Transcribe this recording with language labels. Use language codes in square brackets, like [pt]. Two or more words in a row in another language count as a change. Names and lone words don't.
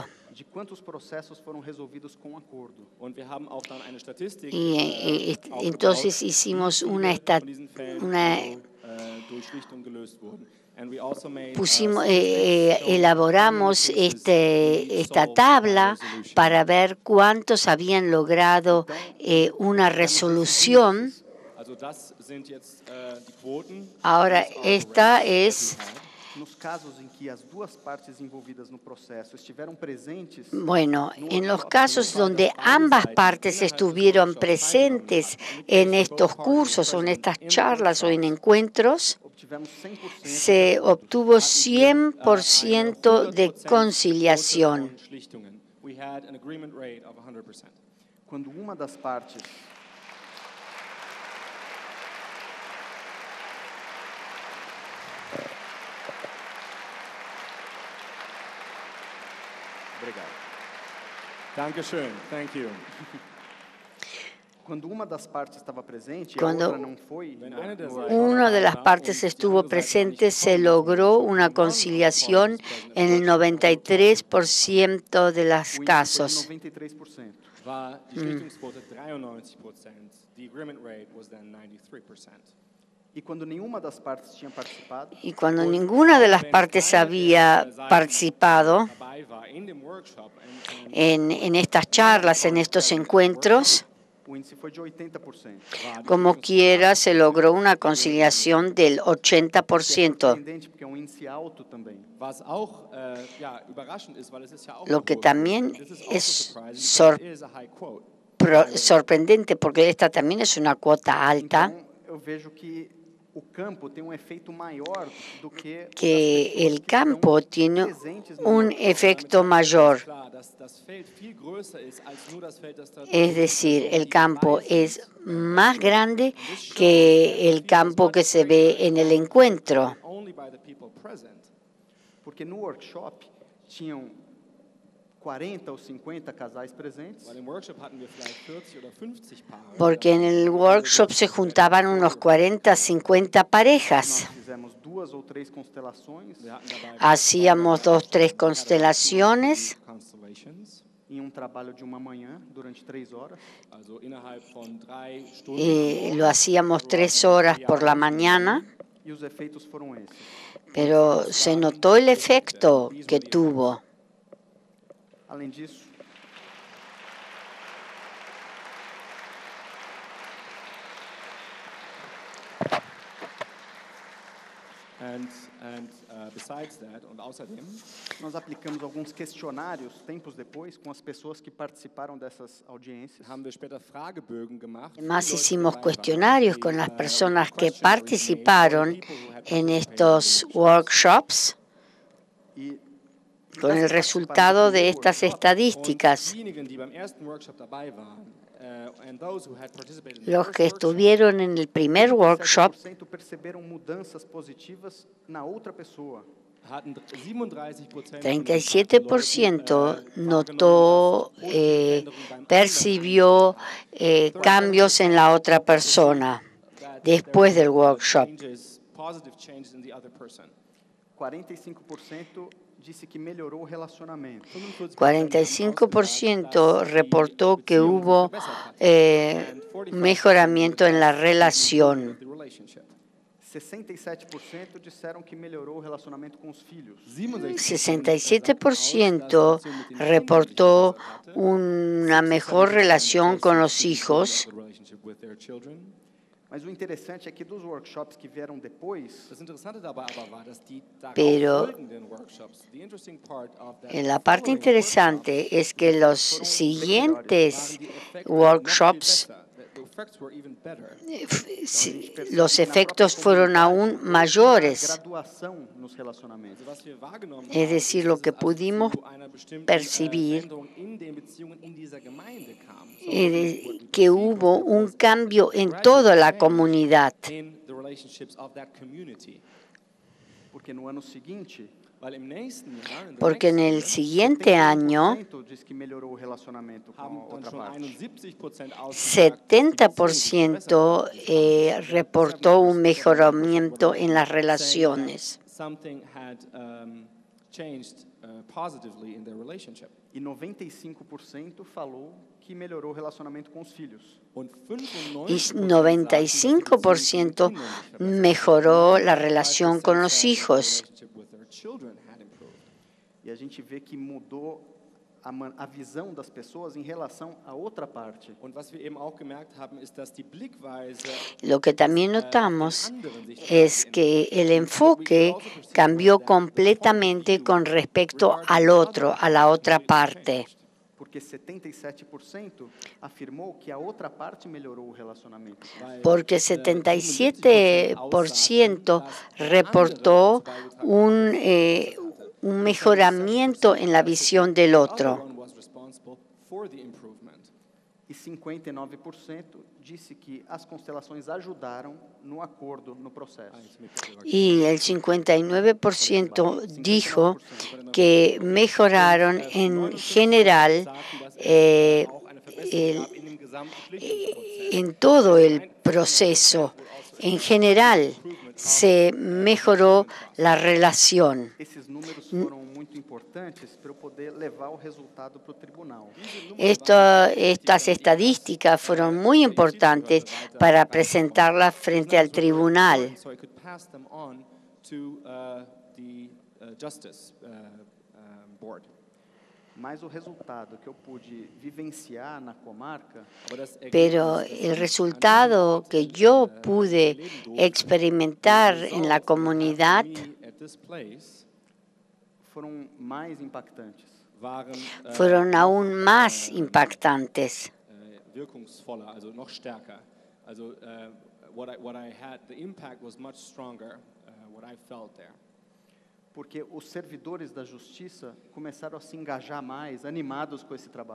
[pt] De quantos processos foram resolvidos com acordo. [de] Und wir haben auch dann eine Statistik [es] Entonces hicimos una [de] durch Schlichtung gelöst wurden. [en] And we also made [es] elaboramos esta tabla para ver cuántos habían logrado una resolución. [de] Also das sind jetzt die Quoten. [es] Ahora, esta es, [pt] Nos casos em que as duas partes envolvidas no processo estiveram presentes, [es] bueno, en los casos donde ambas partes estuvieron presentes en estos cursos o en estas charlas o en encuentros, [pt] obtivemos 100% [es] se obtuvo 100% de conciliación. [de] Schlichtungen. [en] We had an agreement rate of 100%. [pt] quando uma das partes Obrigado. [de] Dankeschön. [en] Thank you. [pt] Quando uma das partes estava presente e a [es] Cuando [pt] outra não foi, [es] una de las partes estuvo presente, se logró una conciliación en el 93% de los [pt] o índice foi de casos. 93%. [de] War die Schlichtungsquote 93%. [en] The agreement rate was then 93%. [pt] E quando nenhuma das partes tinha participado, [es] Y cuando ninguna de las partes había participado [de] Dabei war in dem Workshop [es] en estas charlas, en estos encuentros, [pt] o índice foi de 80%. [es] Como quiera, se logró una conciliación del [pt] É 80%, surpreendente porque é um índice alto também. [de] Was auch ja, überraschend ist, weil es ist ja auch [es] lo [de] eine [es] que [de] hohe [es] también [en] Quote. This is also [es] es [en] surprising because it is a high quote. [es] sorprendente porque esta también es una cuota alta, [pt] Então, eu vejo que o campo tem um efeito maior do que as [es] que [pt] pessoas [es] el [pt] que estão [es] campo tiene [pt] presentes no [es] un [pt] workshop. [es] efecto mayor. [de] Klar, dass das Feld viel größer ist als nur das Feld, das da [es] Es decir, el campo es más grande que el campo que se ve en el encuentro, [en] only by the people present. [pt] Porque no workshop tinham 40 ou 50 casais presentes, [de] Weil im Workshop hatten wir vielleicht 40 oder 50 Paare. [es] porque en el workshop se juntaban unos 40, 50 [pt] nós [es] parejas. [pt] fizemos 2 ou 3 constelações [de] Wir hatten dabei [es] Hacíamos 2, 3 constelaciones [en] Constellations, [pt] em um trabalho de uma manhã, durante 3 horas. [de] also innerhalb von 3 [es] y [de] Stunden. [es] lo hacíamos 3 horas por la mañana, [pt] E os efeitos foram esses. [es] pero se notó el efecto que tuvo. [pt] Além disso, [en] Besides that, [de] und außerdem [pt] nós aplicamos alguns questionários, tempos depois, com as pessoas que participaram dessas audiências. [de] haben wir später Fragebögen gemacht. [es] Además [de] für die Leute, die [es] hicimos [de] dabei [es] cuestionarios [de] waren, [es] con las [de] die, [es] personas que [en] questionnaires made [es] participaron [en] for the people who had [es] en [en] participated in [es] estos [en] the workshops [pt] E [es] con el [pt] das que [es] resultado [pt] participaram do [es] de [pt] primeiro [es] estas [pt] workshop, [es] estadísticas. [de] Und diejenigen, die beim ersten Workshop dabei waren, [en] and those who had participated in the [es] Los [en] first [es] que [en] workshop, [es] estuvieron en el primer workshop [pt] 37% perceberam mudanças positivas na outra pessoa. [de] hatten 37% [es] 37% notó, percibió cambios en la otra persona después del workshop. [en] Positive changes in the other person. [pt] 45% disse que melhorou o relacionamento. [es] 45% reportó que hubo mejoramiento en la relación. [pt] 67% disseram que melhorou o relacionamento com os filhos. [es] 67% reportó una mejor relación con los hijos. [pt] Mas o interessante é que dos workshops que vieram depois, [de] Das Interessante dabei aber war, dass die [es] Pero [de] folgenden Workshops, [en] the interesting part of that [es] la parte interesante es que los siguientes workshops, [en] the effects were even better. [es] los efectos fueron aún mayores. [pt] graduação nos relacionamentos. [de] Was wir wahrgenommen [es] Es decir, lo que pudimos [de] zu einer bestimmten [es] percibir [de] Veränderung in den Beziehungen in dieser Gemeinde kam. [es] que hubo un cambio en toda la comunidad, [en] In the relationships of that community. [pt] Porque no ano seguinte, [de] Weil im nächsten Jahr, [en] in the [es] porque en [en] next [es] el [en] year, [es] siguiente año [pt] 71% diz que melhorou o relacionamento com [de] haben [pt] a [de] dann [pt] outra [de] schon [pt] parte. [de] 71% ausgesagt, dass die Beziehung [es] 70% reportó un mejoramiento en las relaciones. [en] something had changed positively in their relationship. [pt] E 95% falou que melhorou o relacionamento com os filhos. [de] Und [es] Y 95% 95% mejoró la relación con los hijos. [pt] E a gente vê que mudou a visão das pessoas em relação à outra parte. [de] Und was wir eben auch gemerkt haben, ist, dass die Blickweise [es] Lo que también notamos es que el enfoque cambió completamente con respecto al otro, a la otra parte. [pt] Porque 77% afirmou que a outra parte melhorou o relacionamento. [es] Porque 77% reportó un mejoramiento en la visión del otro. [pt] E 59% disse que as constelações ajudaram no acordo, no processo. [es] Y el 59% dijo que mejoraron en general en todo el proceso. En general se mejoró la relación. [pt] Esses números foram muito importantes para eu poder levar o resultado para o tribunal. [es] Estas estadísticas fueron muy importantes para presentarlas frente al tribunal. [en] So I could pass them on to the Justice Board. [pt] Mas o resultado que eu pude vivenciar na comarca [es] pero el resultado que yo pude experimentar en la comunidad [pt] foram mais impactantes. [es] fueron aún más impactantes. [de] Wirkungsvoller, also noch stärker. [en] Also what I had, the impact was much stronger, what I felt there. [pt] Porque os servidores da justiça começaram a se engajar mais, animados com esse trabalho.